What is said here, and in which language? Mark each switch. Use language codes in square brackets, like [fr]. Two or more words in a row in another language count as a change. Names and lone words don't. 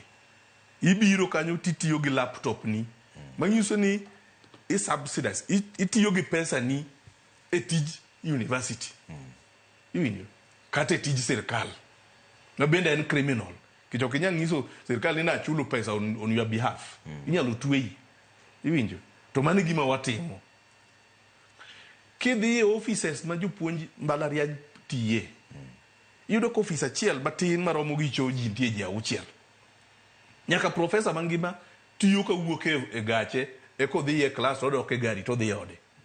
[luo] Ibiro kanyo titiyo gi laptop ni, manyiso ni subsidize, itiyo gi pesa ni e tij university. Iwinjo kata e tij sirkal, na bende en criminal. Kicho kinyal nyiso sirkal ni na chulo pesa [en] on your behalf, [luo] inyalo tweyi. Iwinjo, to mano gima watimo. Kidhi e offices ma jopuonj Mbalariany tiye, iyudo ko office achiel matin maromo gi cho ji nitie ji 6. Nyaka profesa mangima tiyo ka wuok e gache, eko dhi e klas, odok e gari to dhi ode.